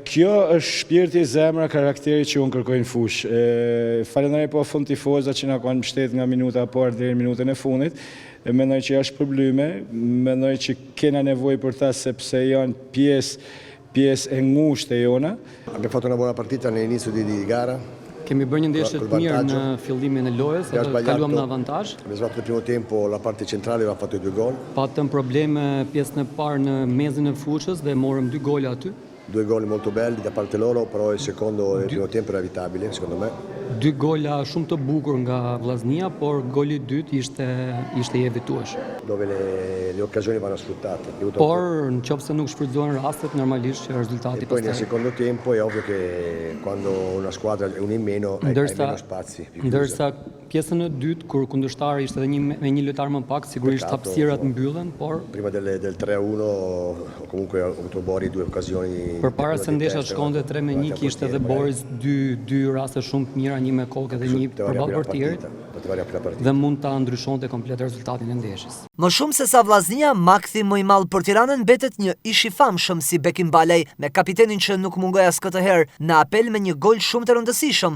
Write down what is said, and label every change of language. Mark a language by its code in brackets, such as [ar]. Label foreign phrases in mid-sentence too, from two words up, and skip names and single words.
[sq] Kjo është shpirti, zemra, karakteri që unë kërkojnë fush. Falenderoj po fund tifoza që na kanë mbështet nga minuta e parë deri në minutën e fundit. Mendoj që është probleme, mendoj që kena nevojë për ta sepse janë pjesë e ngushtë e jona. [it] Abbiamo fatto una buona partita all'inizio di gara. [sq] Kemi bërë një ndeshje të mirë në fillimin e lojës, kaluam në avantazh. [it] Abbiamo sbagliato il primo tempo, la parte centrale aveva fatto 2 gol. [sq] Patëm probleme pjesën e parë në mezin e fushës dhe morëm 2 gola aty. [it] 2 gol molto belli da parte loro, però il secondo e il primo tempo era evitabile, secondo me. [sq] 2 gola shumë të bukur nga vllaznia, por goli i dytë ishte i evituar. [it] Dove le occasioni vanno sfruttate. [sq] Por nëse nuk shfrytëzohen rastet, normalisht që rezultati pastaj. [it] Poi nel secondo tempo è ovvio che quando una squadra è un in meno hai meno spazi. [sq] Ndërsa pjesën e dytë kur kundërshtari ishte edhe me një lojtar më pak, sigurisht hapësirat mbyllen, por [it] prima del 3-1 comunque ha avuto Bori 2 occasioni. [sq] Përpara se ndeshja të shkonte 3-1 kishte edhe Boris 2 raste shumë të mira, një me kokë dhe një përballë portierit, dhe mund ta ndryshonte komplet rezultatin e ndeshjes. Më shumë se sa vllaznia, makthi më i madh për Tiranën mbetet një ish i famshëm si Bekim Balaj, me kapitenin që nuk mungoi as këtë herë në apel me një gol shumë të rëndësishëm.